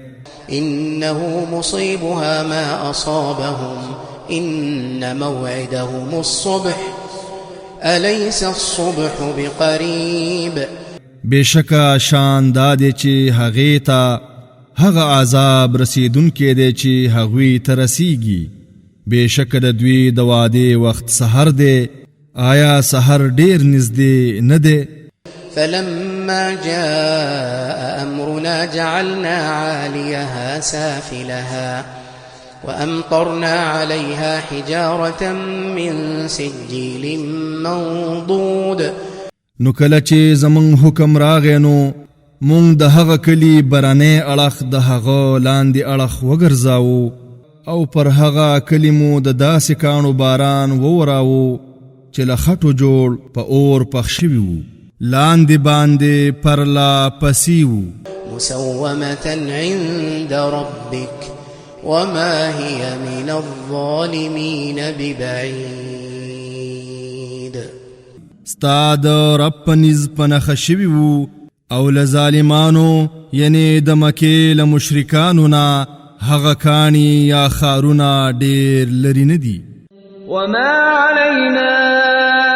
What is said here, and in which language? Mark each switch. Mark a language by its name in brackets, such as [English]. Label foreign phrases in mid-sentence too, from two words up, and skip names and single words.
[Arabic] إنه مصيبها ما أصابهم إن موعدهم الصبح أليس الصبح بقريب. [Pashto] بشکا شان دا دی چې هغې ته هغه عذاب رسیدونکی دی چې هغوی ته رسیږي. بشکه د دوی د وعدې وخت سحر دی، آیا سحر ډیر نږدې نه دی؟ [Arabic] فلما جاء أمرنا جعلنا عاليها سافلها وأمطرنا عليها حجارة من سجيل منضود. [Pashto] نو کله چې زمونږ حکم راغی نو مونږ د هغه کلي برنی اړخ د هغه لاندې اړخ وګرځاوو او پر هغه کلي مو د داسې کاڼو باران ووراوو چې له خټو جوړ په اور پخ شوي وو، لاندې باندې پرلا پسي وو. [Arabic] مسومة عند ربك وما هي من الظالمين ببعيد. [Pashto] ستا د رب په نیز په نښه شوي وو او له ظالمانو یعنی د مکې له مشرکانو نه هغه کاڼي یا ښارونه ډېر لرې نه دي. [Arabic] وما علينا